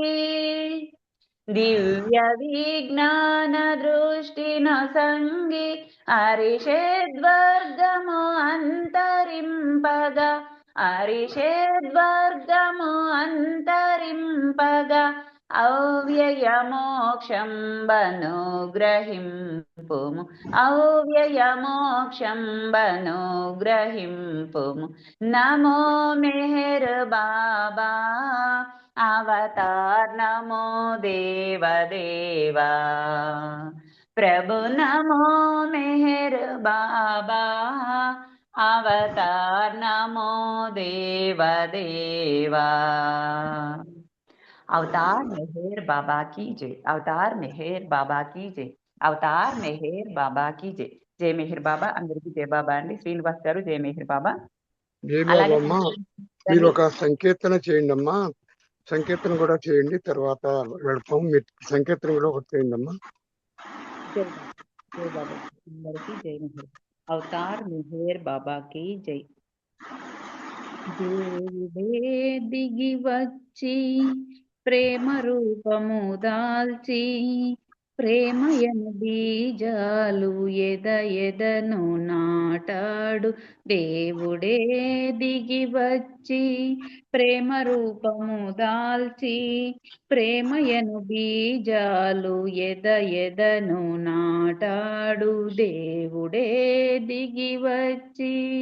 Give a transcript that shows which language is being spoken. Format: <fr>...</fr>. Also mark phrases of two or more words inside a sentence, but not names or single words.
<te>దివ్య విజ్ఞాన దృష్టిన సంగి అరిషేద్వర్గము అంతరింపగా అరిషేద్వర్గము అంతరింపగా అవ్యయ మోక్షం బనుగ్రహింపుము అవ్యయ మోక్షం బనుగ్రహింపుము నమో మెహర్ బాబా అవతార్ నమో దేవ దేవా ప్రభు నమో మెహర్ బాబా అవతార్ నమో దేవ దేవా</te> <hi>अवतार मेहर बाबा की जय अवतार मेहर बाबा की जय अवतार मेहर बाबा की जय जय मेहर बाबा</hi> <te>అందరికీ జయ బాబా అండి శ్రీనివాస్ గారు జయ మెహర్ బాబా జయ అలాగే బాబా అమ్మా మీరు ఒక సంకీర్తన చేయండి అమ్మా సంకీర్తన కూడా చేయండి తర్వాత వెళ్తాం మీరు సంకీర్తన కూడా ఒకటి చేయండి అమ్మా జై బాబా అందరికీ జై మెహర్ అవతార్ మెహర్ బాబా की జై దేవుడే దిగి వచ్చి ప్రేమ రూపము దాల్చి ప్రేమయను బీజాలు ఎదను నాటాడు దేవుడే దిగి వచ్చి ప్రేమ రూపము దాల్చి ప్రేమయను బీజాలు ఎదను నాటాడు దేవుడే దిగి వచ్చి</te>